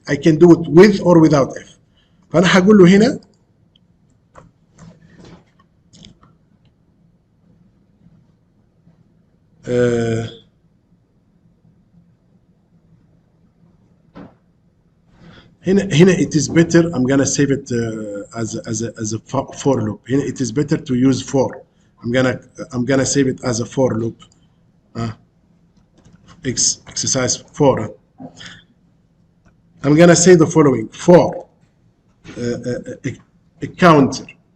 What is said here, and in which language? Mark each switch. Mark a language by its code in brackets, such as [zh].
[en] I can do it with or without if. [ar] فأنا هقول له هنا هنا [en] it is better. I'm gonna save it as a for loop. [ar] هنا [en] it is better to use for. I'm gonna save it as a for loop. Exercise 4. I'm gonna say the following: for a counter.